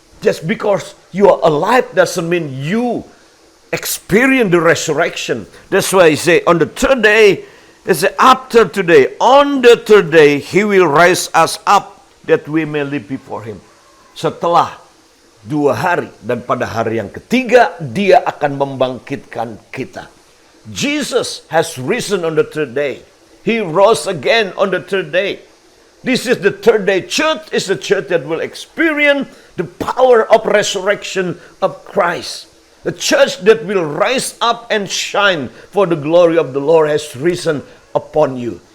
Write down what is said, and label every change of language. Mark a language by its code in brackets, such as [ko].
[en] Just because you are alive doesn't mean you experience the resurrection. That's why He say on the third day, He say after today, on the third day, He will raise us up that we may live before Him. [id] Setelah 2 hari dan pada hari yang ketiga, Dia akan membangkitkan kita. [en] Jesus has risen on the third day. He rose again on the third day. This is the third day. Church is the church that will experience the power of resurrection of Christ. The church that will rise up and shine for the glory of the Lord has risen upon you.